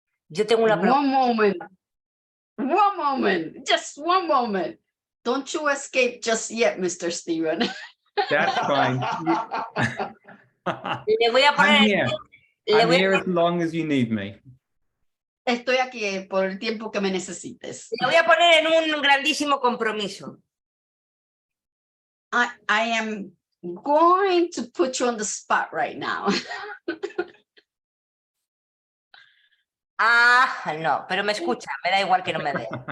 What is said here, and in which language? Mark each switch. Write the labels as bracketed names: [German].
[Spanish] Yo tengo una pregunta. [English] One moment, just one moment. Don't you escape just yet, Mr. Steven. That's fine. [Spanish] Le voy a poner... [English] I'm here as long as you need me. [Spanish] Estoy aquí por el tiempo que me necesites. Le voy a poner en un grandísimo compromiso. [English] I am going to put you on the spot right now. [Spanish] Ah, no, pero me escucha, me da igual que no me vea.